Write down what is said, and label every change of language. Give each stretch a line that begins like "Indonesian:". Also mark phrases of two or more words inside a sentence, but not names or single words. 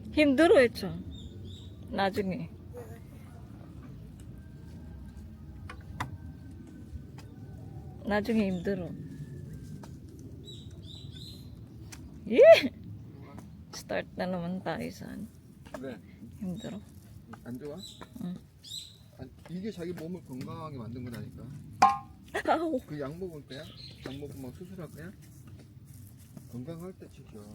Korean: 힘들어했죠. 나중에. 나중에 힘들어. 예!
Filipino: Start na naman tayo sa ano.
Korean: 왜? 힘들어. 안 좋아? 응. 이게 자기 몸을 건강하게 만든 거라니까. 아우. 그 약 먹을 거야? 약 먹으면 수술할 거야? 건강할 때 지켜.